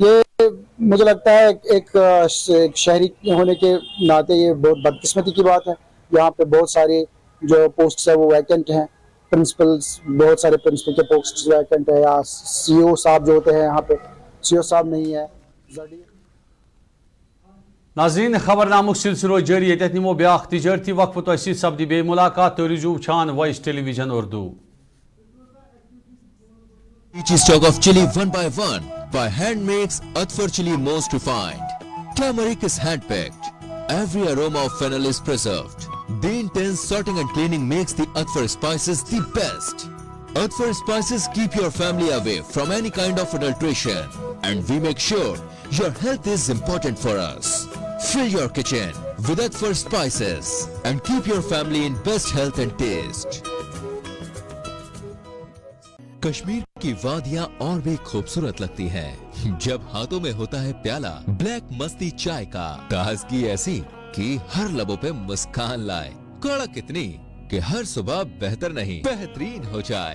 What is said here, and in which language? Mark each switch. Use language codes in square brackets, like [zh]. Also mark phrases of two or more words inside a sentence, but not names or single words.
[ur] یہ مجھے لگتا ہے ایک شہری ہونے کے ناطے یہ بہت بدقسمتی کی بات ہے. یہاں پہ بہت سارے جو پوسٹس ہیں وہ ویکنٹ ہیں، پرنسپلز، بہت سارے پرنسپل کے پوسٹس ویکنٹ ہیں، یا CO صاحب جو ہوتے ہیں یہاں پہ CO صاحب نہیں ہے. [ks] ناظرین خبر نامک سلسلہ جاری، یت نمو بیاکھ تجارتی وقفہ تہ ست سپدی بے ملاقات تو روزو وچھان وائس ٹیلی ویژن اردو. [en] Each stock of chili one by one by hand makes Atfar chili most refined. Turmeric is hand-picked. Every aroma of fennel is preserved. The intense sorting and cleaning makes the Atfar spices the best. Atfar spices keep your family away from any kind of adulteration. And we make sure your health is important for us. Fill your kitchen with Atfar spices and keep your family in best health and taste. [ur] کشمیر کی وادیاں اور بھی خوبصورت لگتی ہیں جب ہاتھوں میں ہوتا ہے پیالہ بلیک مستی چائے کا. تازگی ایسی کہ ہر لبوں پہ مسکان لائے، کڑک اتنی کہ ہر صبح بہتر نہیں بہترین ہو جائے.